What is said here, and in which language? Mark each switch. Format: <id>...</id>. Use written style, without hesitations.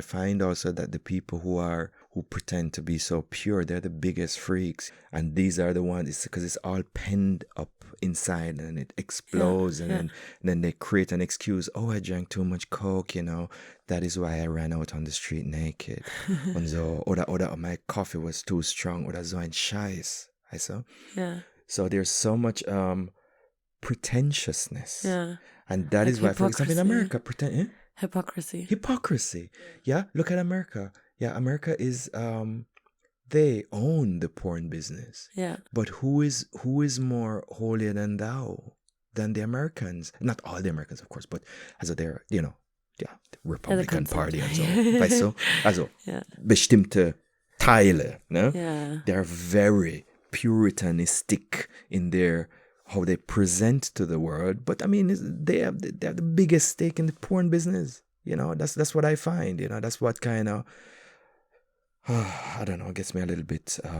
<en>I find also that the people who pretend to be so pure, they're the biggest freaks. And these are the ones, it's because it's all penned up inside and it explodes, and then they create an excuse. Oh, I drank too much coke, that is why I ran out on the street naked. And so, oder my coffee was too strong,</en> <de>oder so ein Scheiß.</de> <en>I saw. Yeah. So there's so much pretentiousness. Yeah. And that like is why, for example, in America, Hypocrisy. Yeah, look at America. Yeah, America is they own the porn business. Yeah. But who is more holier than thou than the Americans? Not all the Americans, of course, but as they're, the Republican Party and so.</en> <de>Weißt du? Also, bestimmte Teile, ne?</de> <en>Yeah. They're very puritanistic in their how they present to the world, but I mean, they have the biggest stake in the porn business. That's what I find. That's what kind of I don't know, gets me a little bit</en>